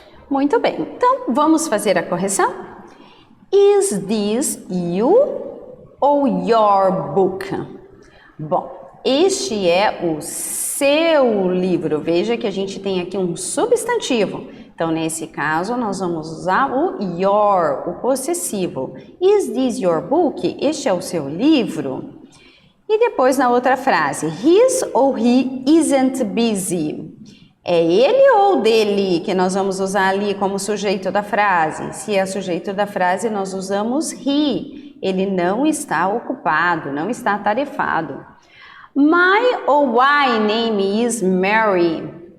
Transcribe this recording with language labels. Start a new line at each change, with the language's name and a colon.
Portuguese: Muito bem, então vamos fazer a correção?
English: Is this you
Portuguese: ou
English: your book?
Portuguese: Bom, este é o seu livro. Veja que a gente tem aqui um substantivo. Então, nesse caso, nós vamos usar o your, o possessivo.
English: Is this your book?
Portuguese: Este é o seu livro? E depois, na outra frase, his ou
English: he isn't busy?
Portuguese: É ele ou dele que nós vamos usar ali como sujeito da frase? Se é sujeito da frase, nós usamos he. Ele não está ocupado, não está atarefado.
English: My
Portuguese: ou
English: my name is Mary.